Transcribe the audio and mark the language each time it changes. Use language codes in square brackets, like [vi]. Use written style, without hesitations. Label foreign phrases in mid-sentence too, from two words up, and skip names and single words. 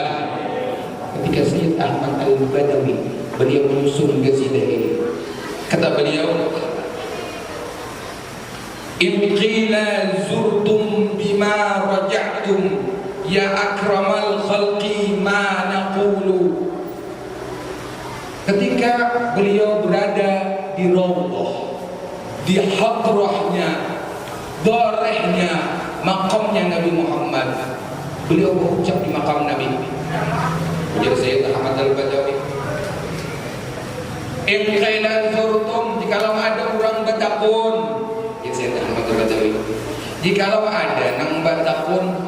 [bjn] Ketika Sayyid Ahmad Al-Badawi beliau menyusun qasidah ini, kata beliau, [ar] إن قيل زرتم بما رجعتم يا أكرم الخلق ما نقول. [bjn] Ketika beliau berada di Raudhah, di hadrahnya, darahnya, makamnya Nabi Muhammad, beliau berucap di makam Nabi. Ujar Sayyid Ahmad Al-Badawi, [ar] إن قيل زرتم, [bjn] jikalau ada orang bertakun, jikalau ada nang batakun